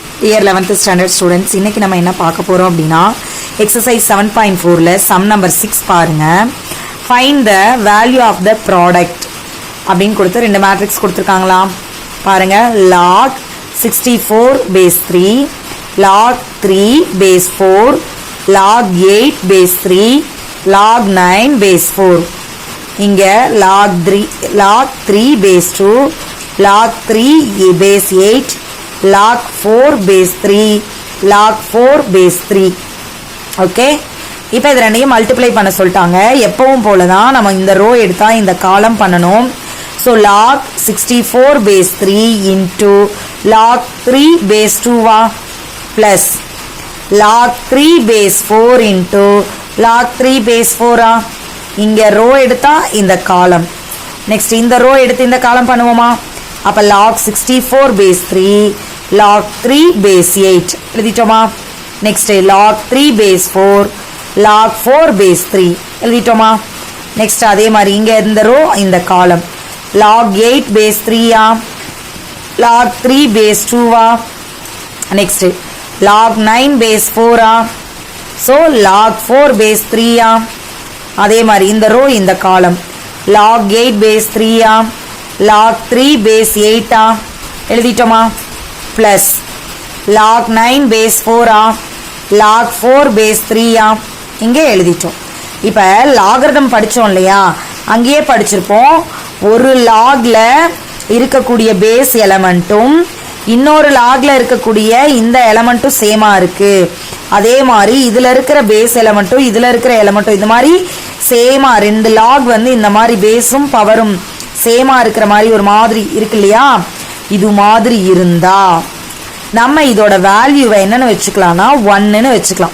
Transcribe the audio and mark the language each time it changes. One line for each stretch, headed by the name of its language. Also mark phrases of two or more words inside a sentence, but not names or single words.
English: Dear 11th standard students,
Tamil: இன்னைக்கு நம்ம என்ன பார்க்க போறோம் அப்படினா exercise 7.4ல
English: sum number 6
Tamil: பாருங்க.
English: Find the value of the product
Tamil: அப்படினு கொடுத்து ரெண்டு மேட்ரிக்ஸ் கொடுத்திருக்காங்களா பாருங்க.
English: log 64 base 3, log 3 base 4, log 8 base 3, log 9 base 4.
Tamil: இங்க
English: log 3 base 2, log 3 base 8, log 4 base 3,
Tamil: log 4 base 3. ஓகே, இப்போ இது ரெண்டையும் மல்டிப்ளை பண்ண சொல்லிட்டாங்க. எப்பவும் போல தான் நம்ம இந்த ரோ எடுத்தா இந்த காலம் பண்ணணும். ஸோ
English: log 64 base 3 into log 3 base 2 plus log 3 base 4
Tamil: into log 3 base 4 இங்க ரோ எடுத்தா இந்த காலம், நெக்ஸ்ட் இந்த ரோ எடுத்து இந்த காலம் பண்ணுவோமா? அப்ப
English: log 64 base 3, log 3 base 8
Tamil: எழுதிட்டோமா? நெக்ஸ்ட்
English: log 3 base 4, log 4 base 3
Tamil: எழுதிட்டோமா? நெக்ஸ்ட் அதே மாதிரி இங்க இந்த ரோ இந்த காலம்
English: log 8 base 3 log 3 base 2
Tamil: நெக்ஸ்ட்
English: log 9 base 4 so log 4 base 3
Tamil: அதே மாதிரி இந்த ரோ இந்த காலம்
English: log 8 base 3 log 3 base 8
Tamil: எழுதிட்டோமா?
English: plus log 9 base 4 log 4 base 3
Tamil: இங்கே எழுதிட்டோம். இப்போ லாகரிதம் படித்தோம் இல்லையா, அங்கேயே படிச்சிருப்போம். ஒரு லாக்ல இருக்கக்கூடிய பேஸ் எலமெண்ட்டும் இன்னொரு லாக்ல இருக்கக்கூடிய இந்த எலமெண்ட்டும் சேமா இருக்கு. அதே மாதிரி இதுல இருக்கிற பேஸ் எலமெண்ட்டும் இதுல இருக்கிற எலமெண்ட்டும் இந்த மாதிரி சேமா, ரெண்டு லாக் வந்து இந்த மாதிரி பேஸும் பவரும் சேமா இருக்கிற மாதிரி ஒரு மாதிரி இருக்கு இல்லையா, இது மாதிரி இருந்தா நம்ம இதோட வேல்யூவை என்னன்னு வச்சுக்கலாம்னா 1ன்னு வச்சுக்கலாம்.